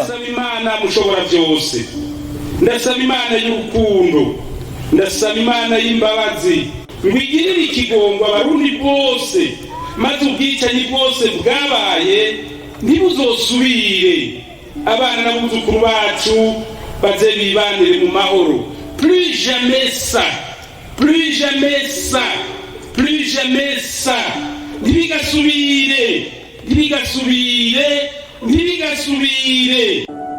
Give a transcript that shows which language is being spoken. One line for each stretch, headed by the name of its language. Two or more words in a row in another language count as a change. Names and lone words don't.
Rundi: Ndasaba Imana mushobora byose, ndasaba Imana y'urukundo, ndasaba Imana y'imbabazi ngwigirire ikigongo abarundi bose maze ubwicanyi bwose bwabaye ntibuzosubire abana n'abuzukuru bacu baze bibanire mu mahoro.
French: Plus jamais ça, plus jamais ça, plus jamais ça.
Rundi: Ntibigasubire, ntibigasubire, ntibigasubire.